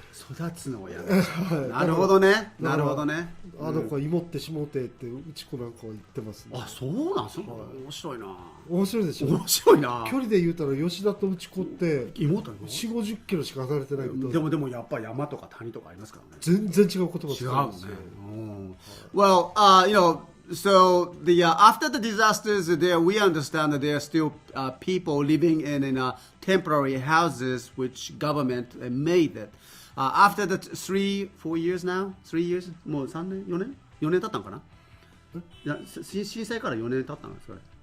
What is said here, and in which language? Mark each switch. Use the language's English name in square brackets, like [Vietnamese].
[Japanese] 育つのをやめちゃう。なるほどね。子芋ってしもてってうち子なんかは言ってますね。そうなんすか。面白いな。面白いでしょ。面白いな。距離で言うたら吉田とうち子って妹 4、50キロしか離れてないけど。でもやっぱり山とか谷とかありますからね。全然違う言葉使うんですよ。 [English] Well, so after the disasters there, we understand that there are still people living in temporary houses which government made it. After the 3-4 years now, 3 years [Japanese] もう3年4年経ったのかな。いや震災から4年経ったんですかね。